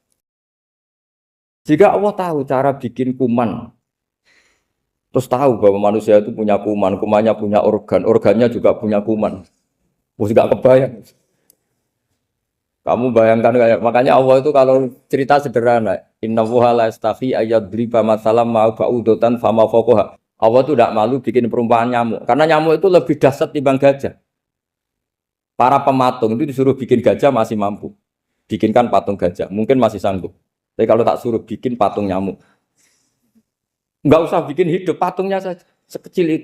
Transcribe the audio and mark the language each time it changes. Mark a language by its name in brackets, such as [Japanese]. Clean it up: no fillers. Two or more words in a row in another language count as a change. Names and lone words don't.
[Indonesian] Jika Allah tahu cara bikin kuman, terus tahu bahwa manusia itu punya kuman, kumannya punya organ, organnya juga punya kuman. Mesti gak kebayang. Kamu bayangkan kayak makanya Allah itu kalau cerita sederhana, [Arabic] إن الله لا يستحيي أن يضرب مثلا ما بعوضة فما فوقها. [Indonesian] Allah itu tidak malu bikin perumpamaan nyamuk, karena nyamuk itu lebih dahsyat dibanding gajah. Para pematung itu disuruh bikin gajah masih mampu. Bikinkan patung gajah, mungkin masih sanggup. Tapi kalau tak suruh bikin patung nyamuk, enggak usah bikin hidup, patungnya saja sekecil itu.